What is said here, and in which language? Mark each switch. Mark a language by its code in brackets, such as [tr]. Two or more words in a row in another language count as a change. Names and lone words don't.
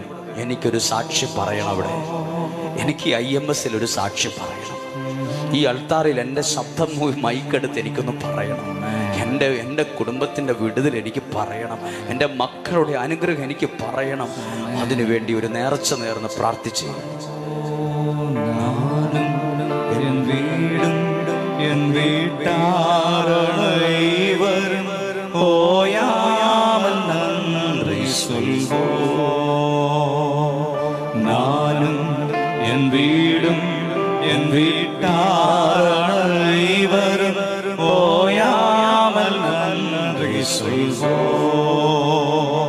[ml] എനിക്കൊരു സാക്ഷി പറയണം. അവിടെ എനിക്ക് IMS ഒരു സാക്ഷി പറയണം. ഈ അൾത്താറിൽ എൻ്റെ ശബ്ദം മൈക്കെടുത്ത് എനിക്കൊന്ന് പറയണം. എൻ്റെ കുടുംബത്തിൻ്റെ വിടുതൽ എനിക്ക് പറയണം. എൻ്റെ മക്കളുടെ അനുഗ്രഹം എനിക്ക് പറയണം. അതിനുവേണ്ടി ഒരു നേർച്ച നേർന്ന് പ്രാർത്ഥിച്ച് [ta] என் வீட்டாரை வரும் ஓயாமல் நன்றி சொல்வோம். நானும் என் வீடும் என் வீட்டாரை வரும் ஓயாமல் நன்றி சொல்வோம்.